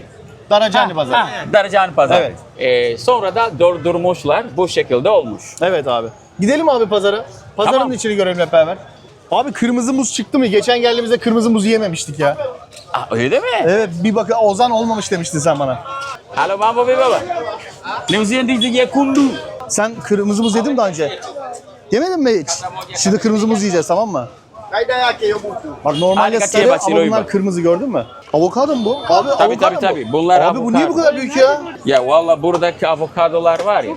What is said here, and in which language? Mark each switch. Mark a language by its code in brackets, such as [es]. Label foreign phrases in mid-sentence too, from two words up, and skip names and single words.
[tr] Daracani pazarı. Ha, Daracan Pazar. Evet. Sonra da durdurmuşlar. Bu şekilde olmuş. Evet abi. Gidelim abi pazara. Pazarın Tamam. içini görelim hep beraber. Abi kırmızı muz çıktı mı? Geçen geldiğimizde kırmızı muzu yememiştik ya. Öyle mi? Evet bir bakın Ozan olmamış demiştin sen bana. [sw] Halo mambo be baba. Leuzian diye kundu. [tr] Sen kırmızı muz yedin mi daha önce? Yemedin mi hiç? Şimdi kırmızı muz yiyeceğiz tamam mı? Bak normalde Hadi sarı kaçıya ama bunlar bak. kırmızı gördün mü? Avokado mu bu? Abi Tabii avokado mu? tabii. Bunlar Abi bu niye bu kadar büyük ya? Ya valla buradaki avokadolar var ya.